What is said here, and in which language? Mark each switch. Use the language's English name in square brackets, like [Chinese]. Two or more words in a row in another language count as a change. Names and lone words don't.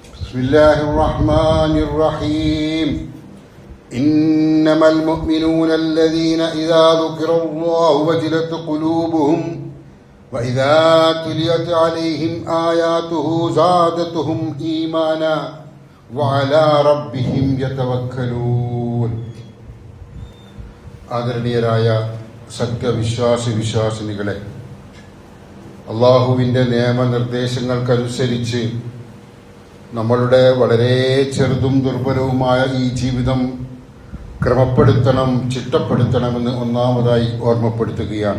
[Arabic] بسم الله الرحمن الرحيم إنما المؤمنون الذين إذا ذكر الله وجلت قلوبهم وإذا تليت عليهم آياته زادتهم إيمانا وعلى ربهم يتوكلون. [Malayalam] ആദരണീയരായ സത്യവിശ്വാസിനികളെ, അള്ളാഹുവിൻ്റെ നിയമനിർദ്ദേശങ്ങൾക്കനുസരിച്ച് നമ്മളുടെ വളരെ ചെറുതും ദുർബലവുമായ ഈ ജീവിതം ക്രമപ്പെടുത്തണം, ചിട്ടപ്പെടുത്തണമെന്ന് ഒന്നാമതായി ഓർമ്മപ്പെടുത്തുകയാണ്.